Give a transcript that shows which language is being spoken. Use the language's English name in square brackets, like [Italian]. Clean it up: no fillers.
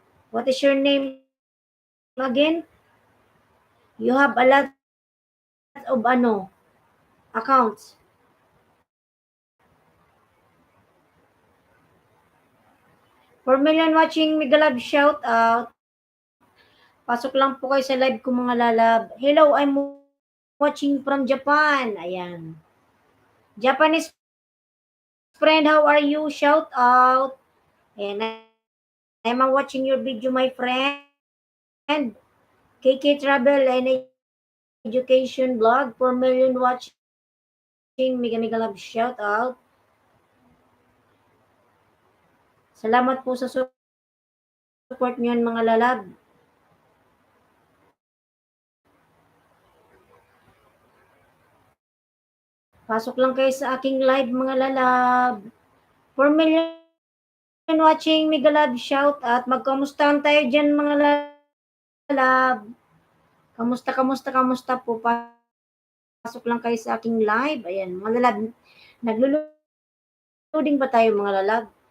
[English] What is your name again? You have a lot of accounts. For million watching, mega love shout out. [Filipino] Pasok lang po kayo sa live ko mga lalab. [English] Hello, I'm watching from Japan. Ayan. Japanese friend, how are you? Shout out. Ayan. I'm watching your video, my friend. KK Travel and Education Vlog. 4 million watching. Mega mega love shout out. [Filipino] Salamat po sa support niyo mga lalab. Pasok lang kayo sa aking live mga lalab. [English] 4 million watching, mega love shout out. [Filipino] Magkamustahan tayo dyan mga lalab. Kamusta, kamusta, kamusta po? Pasok lang kayo sa aking live. Ayan, mga lalab. Naglo-loading ba tayo mga lalab?